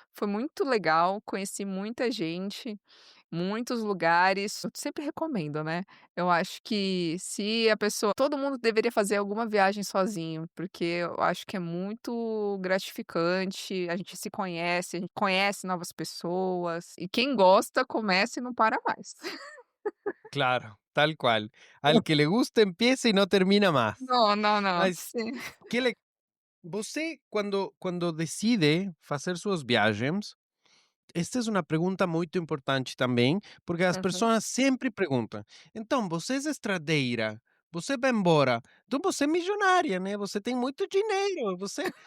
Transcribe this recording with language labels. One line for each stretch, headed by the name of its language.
Portuguese: Foi muito legal, conheci muita gente. Muitos lugares, eu sempre recomendo, né. Eu acho que se a pessoa todo mundo deveria fazer alguma viagem sozinho, porque eu acho que é muito gratificante, a gente se conhece, a gente conhece novas pessoas, e quem gosta começa e não para mais.
Spanish: Claro, tal cual. Al que le gusta empieza y no termina más.
Portuguese: Não, não, não, Mas sim. que le você quando decide fazer suas viagens, esta é uma pergunta muito importante também, porque as Uhum. pessoas sempre perguntam: "Então, você é estradeira, você vai embora, então você é milionária, né, você tem muito dinheiro, você".